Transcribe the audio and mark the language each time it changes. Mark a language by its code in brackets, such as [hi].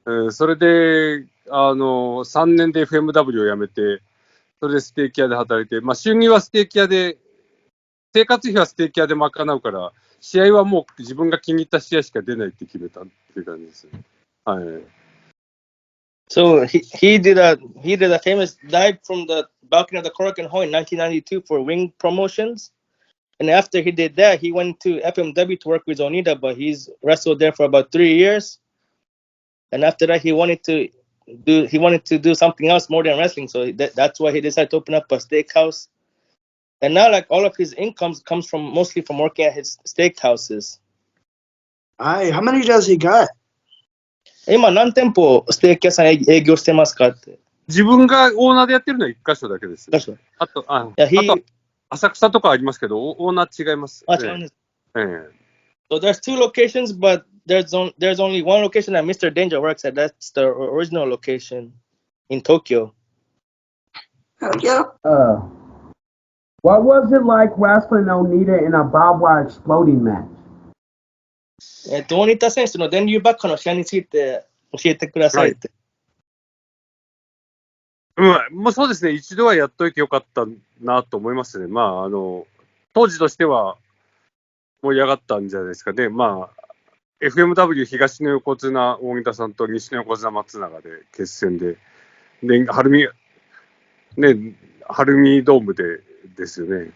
[ja] それで、3年で FMW を辞めて、それでステーキ屋で働いて、収入はステーキ屋で、生活費はステーキ屋で賄うから、試合はもう自分が気に入った試合しか出ないって決めたっていう感じです。はい。 [en] So he did a famous dive from the balcony of the Korakuen Hall in 1992 for Wing Promotions, and after he did that, he went to FMW to work with Onita, but he's wrestled there for about 3 years, and after that he wanted to do something else more than wrestling, so that's why he decided to open up a steakhouse. And now, like all of his income comes mostly from working at his steakhouses. How many does he got? [ja] 今何店舗ステーキ屋さん営業してますかって。自分がオーナーでやってるのは1箇所だけです。あと浅草とかありますけど、オーナー違います。違うんです。 [en] So there's 2 locations, but there's only 1 location that Mr. Danger works at. That's the original location in Tokyo. Yeah. What was it like wrestling Onita in a barbed wire exploding match? [ja] 大仁田選手の電流爆破の試合について教えてくださいって。もうそうですね、一度はやっといてよかったなと思いますね。まあ、当時としては盛り上がったんじゃないですかね。まあ、FMW 東の横綱大仁田さんと西の横綱松永で決戦で、晴海ドームですよね。